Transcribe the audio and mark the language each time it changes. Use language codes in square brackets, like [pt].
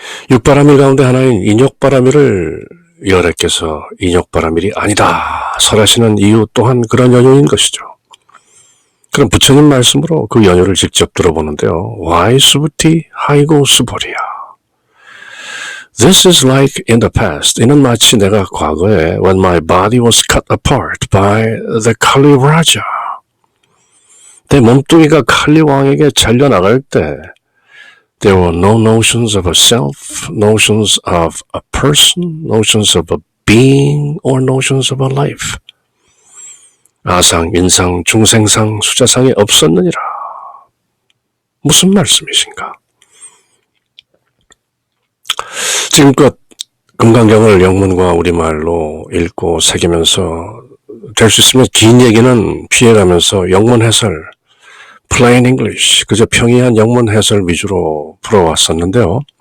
[ko] 육바라밀 가운데 하나인 인욕바라밀을 여래께서 인욕바라밀이 아니다 설하시는 이유 또한 그런 연유인 것이죠. 그럼 부처님 말씀으로 그 연유를 직접 들어보는데요. [en] Why [ko] 수부티 하이고 수보리야. [en] This is like in the past. [ko] 이는 마치 내가 과거에 [en] when my body was cut apart by the Kali Raja. [ko] 내 몸뚱이가 칼리 왕에게 잘려나갈 때 [en] There were no notions of a self, notions of a person, notions of a being, or notions of a life. [ko] 아상, 인상, 중생상, 수자상이 없었느니라. 무슨 말씀이신가? 지금껏 금강경을 영문과 우리말로 읽고 새기면서 될 수 있으면 긴 얘기는 피해가면서 영문 해설, [en] plain English, [ko] 그저 평이한 영문 해설 위주로 풀어왔었는데요.